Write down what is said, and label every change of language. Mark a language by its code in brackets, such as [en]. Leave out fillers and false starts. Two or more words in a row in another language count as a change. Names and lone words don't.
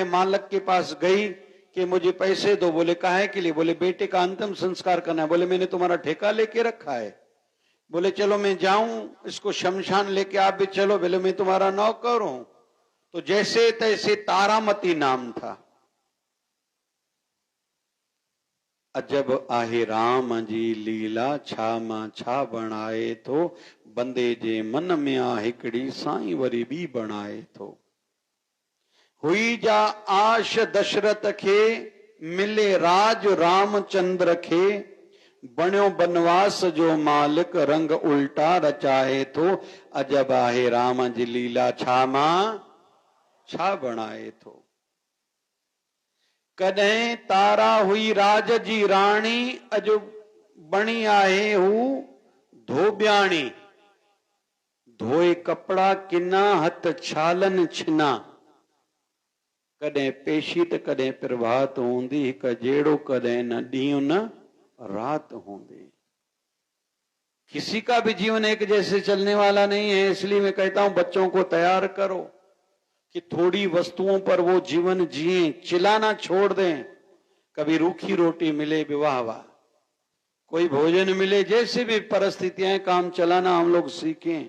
[hi] मालक के पास गई कि मुझे पैसे दो। बोले काहे के लिए? बोले बेटे का अंतिम संस्कार करना है। बोले मैंने तुम्हारा ठेका लेके रखा है। बोले चलो मैं जाऊं इसको शमशान लेके, आप भी चलो। बोले मैं तुम्हारा नौकर हूं। तो जैसे तैसे तारामती नाम था। [sd] अजब आहे राम जी लीला, छा मां छा बणाए थो, बंदे जे मन में आ हिकड़ी, साईं वरी बी बणाए थो। हुई जा आश दशरथ खे, मिले राज रामचंद्र खे, बणियो बनवास जो मालिक, रंग उल्टा रचाए थो। अजब आहे राम जी लीला, छा मां छा बणाए थो। कॾहिं तारा हुई राज जी राणी, अज बणी आहे हू धोबियाणी। धोए कपड़ा किना, हथ छालन छिना। कॾहिं पेशी त कॾहिं प्रभात हूंदी, हिक जेड़ो कॾहिं न ॾींहुं न रात हूंदी। [hi] किसी का भी जीवन एक जैसे चलने वाला नहीं है, इसलिए मैं कहता हूं बच्चों को तैयार करो कि थोड़ी वस्तुओं पर वो जीवन जिए, चिल्लाना छोड़ दें। कभी रूखी रोटी मिले विवाह वाह, कोई भोजन मिले, जैसे भी परिस्थितियां, काम चलाना हम लोग सीखें।